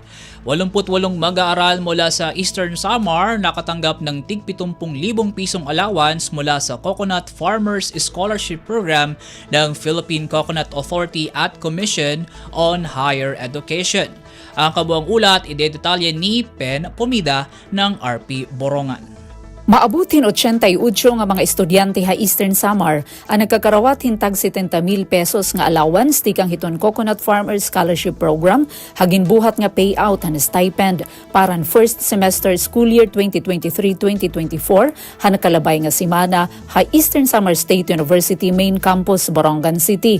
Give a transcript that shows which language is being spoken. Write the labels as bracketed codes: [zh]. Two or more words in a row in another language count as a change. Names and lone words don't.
[tl] 88 mag-aaral mula sa Eastern Samar nakatanggap ng tig 70,000 pisong allowance mula sa Coconut Farmers Scholarship Program ng Philippine Coconut Authority at Commission on Higher Education. Ang kabuang ulat idedetalye ni Pen Pomida ng RP Borongan. [war] Maabutin 88 nga mga estudyante ha Eastern Samar ang nagkakarawat hintag 70,000 pesos nga allowance tikang hiton Coconut Farmers Scholarship Program hagin buhat nga payout han stipend paran [en] first semester school year [war] 2023-2024 han nakalabay nga simana ha Eastern Samar State University Main Campus, Borongan City.